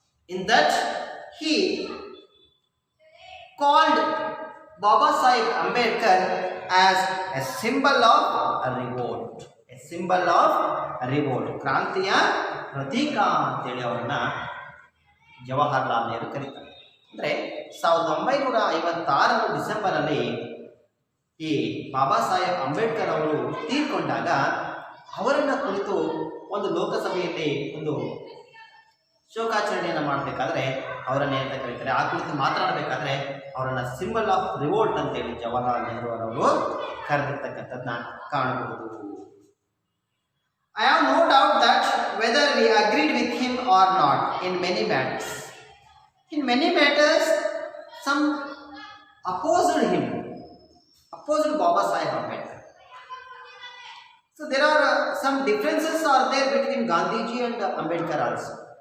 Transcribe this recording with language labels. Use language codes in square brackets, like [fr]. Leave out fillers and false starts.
[en] In that, he called Baba Sahib Ambedkar as a symbol of revolt. A symbol of revolt. [kn] ಕ್ರಾಂತಿಯ ಪ್ರತೀಕ ಅಂತೇಳಿ ಅವರನ್ನ ಜವಾಹರ್ಲಾಲ್ ನೆಹರು ಕರೀತಾರೆ. ಅಂದರೆ 1956 ಡಿಸೆಂಬರಲ್ಲಿ ಈ ಬಾಬಾ ಸಾಹೇಬ್ ಅಂಬೇಡ್ಕರ್ ಅವರು ತೀರ್ಕೊಂಡಾಗ ಅವರನ್ನು ಕುರಿತು ಒಂದು ಲೋಕಸಭೆಯಲ್ಲಿ ಒಂದು ಶೋಕಾಚರಣೆಯನ್ನು ಮಾಡಬೇಕಾದ್ರೆ ಅವರನ್ನು ಅಂತ ಕರೀತಾರೆ. ಆ ಕುರಿತು ಮಾತನಾಡಬೇಕಾದ್ರೆ ಅವರನ್ನು [en] symbol of revolt [kn] ಅಂತೇಳಿ ಜವಾಹರ್ಲಾಲ್ ನೆಹರು ಅವರು ಕರೆದಿರ್ತಕ್ಕಂಥದ್ದನ್ನ ಕಾಣಬಹುದು. [en] I have no doubt that whether we agreed with him or not in many matters. In many matters, some opposed him, opposed Baba Sahib Ambedkar. So there are some differences are there between Gandhiji and Ambedkar also.